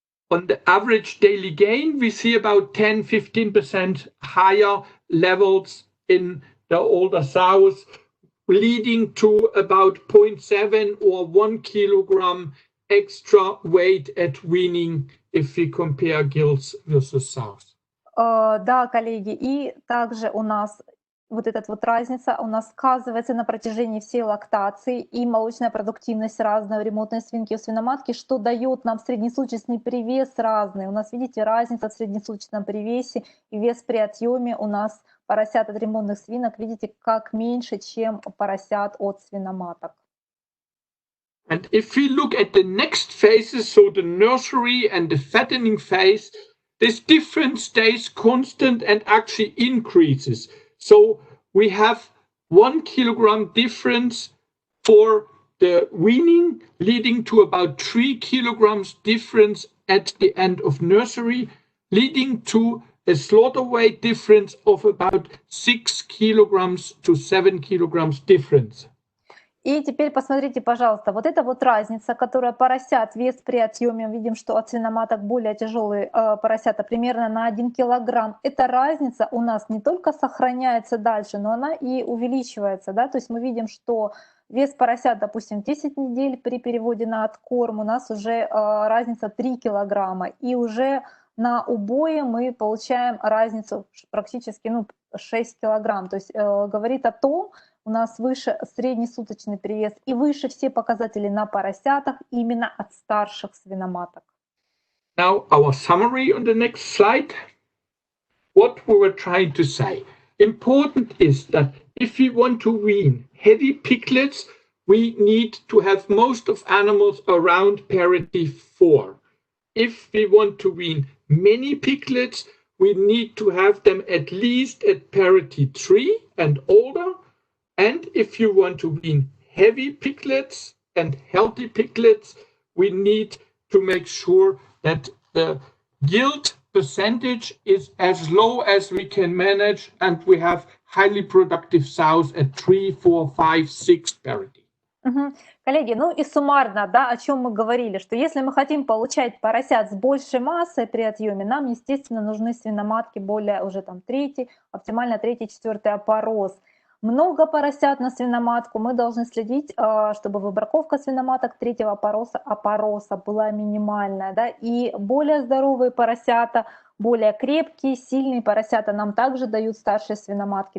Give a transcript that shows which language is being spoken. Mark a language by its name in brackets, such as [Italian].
[English] On the average daily gain, we see about 10-15% higher levels in the older sows, leading to about 0.7 or 1 kilogram extra weight at weaning if we compare gilts versus sows. [Russian] Да, коллеги, и также у нас вот эта вот разница у нас сказывается на протяжении всей лактации, и молочная продуктивность разная у ремонтной свинки и у свиноматки, что дает нам среднесуточный привес разный. У нас, видите, разница в среднесуточном привесе и вес при отъеме у нас поросят от ремонтных свинок, видите, как меньше, чем поросят от свиноматок. [English] And if we look at the next phases, so the nursery and the fattening phase, this difference stays constant and actually increases. So we have 1 kilogram difference for the weaning, leading to about 3 kilograms difference at the end of nursery, leading to a slaughter weight difference of about 6 kilograms to 7 kilograms difference. [Russian] И теперь посмотрите, пожалуйста, вот эта вот разница, которая поросят, вес при отъеме, видим, что от свиноматок более тяжелые поросята, примерно на 1 килограмм. Эта разница у нас не только сохраняется дальше, но она и увеличивается, да, то есть мы видим, что вес поросят, допустим, 10 недель при переводе на откорм, у нас уже разница 3 килограмма, и уже на убое мы получаем разницу практически 6 килограмм, то есть говорит о том, у нас выше среднесуточный привес и выше все показатели на поросятах именно от старших свиноматок. [English] Now our summary on the next slide. What we were trying to say. Important is that if we want to wean heavy piglets, we need to have most of animals around parity 4. If we want to wean many piglets, we need to have them at least at parity 3 and older. And if you want to wean heavy piglets and healthy piglets, we need to make sure that the yield percentage is as low as we can manage, and we have highly productive sows at 3, 4, 5, 6 parity. [Russian] Коллеги, ну и суммарно, да, о чем мы говорили, что если мы хотим получать поросят с большей массой при отъеме, нам, естественно, нужны свиноматки более уже там 3, оптимально 3, 4 опорос. Много поросят на свиноматку, мы должны следить, чтобы выбраковка свиноматок 3-го опороса была минимальная, да, и более здоровые поросята, более крепкие, сильные поросята нам также дают старшие свиноматки.